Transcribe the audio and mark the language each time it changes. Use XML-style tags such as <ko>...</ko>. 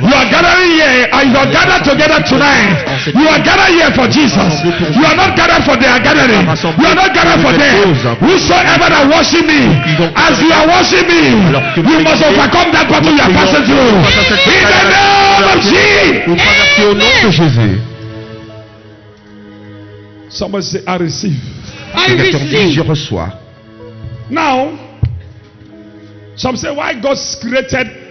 <en>you are gathering here and you are gathered together tonight. You are gathered here for Jesus. You are not gathered for their gathering. You are not gathered for them. Whosoever that worship me, as you are worshiping me, you must overcome that battle you are passing through. In the name of Jesus.</en> <fr>Vous traversez au nom de Jésus.</fr> <en>Somebody say, I receive.</en> <fr>Que quelqu'un dise, je reçois.</fr> <en>Now, some say, why God created</en>